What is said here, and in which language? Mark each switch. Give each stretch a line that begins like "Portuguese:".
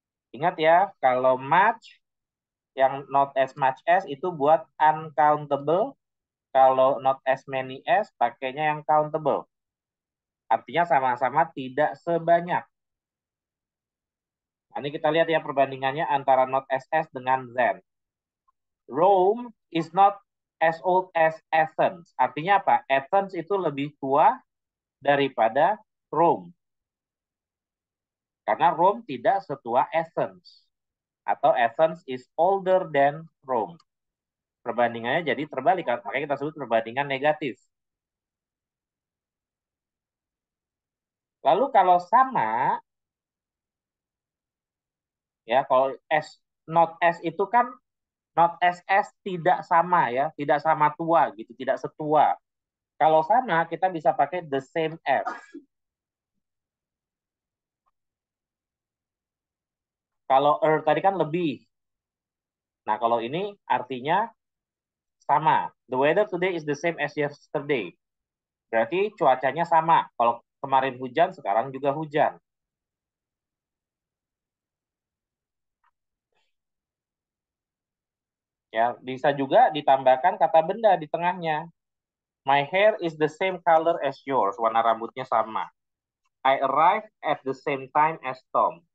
Indonesian: Ingat ya, kalau much, yang not as much as itu buat uncountable. Kalau not as many as, pakainya yang countable. Artinya sama-sama tidak sebanyak. Nah, ini kita lihat ya perbandingannya antara not SS dengan than.
English: Rome is not as old as Athens.
Indonesian: Artinya apa? Athens itu lebih tua daripada Rome. Karena Rome tidak setua Athens. Atau
English: Athens is older than Rome.
Indonesian: Perbandingannya jadi terbalik, makanya kita sebut perbandingan negatif. Lalu kalau sama, ya kalau S, not S itu kan not SS tidak sama ya, tidak sama tua gitu, tidak setua. Kalau sama kita bisa pakai the same as. Kalau tadi kan lebih. Nah, kalau ini artinya sama.
English: The weather today is the same as yesterday.
Indonesian: Berarti cuacanya sama. Kalau kemarin hujan, sekarang juga hujan. Ya, bisa juga ditambahkan kata benda di tengahnya.
English: My hair is the same color as yours.
Indonesian: Warna rambutnya sama.
English: I arrived at the same time as Tom.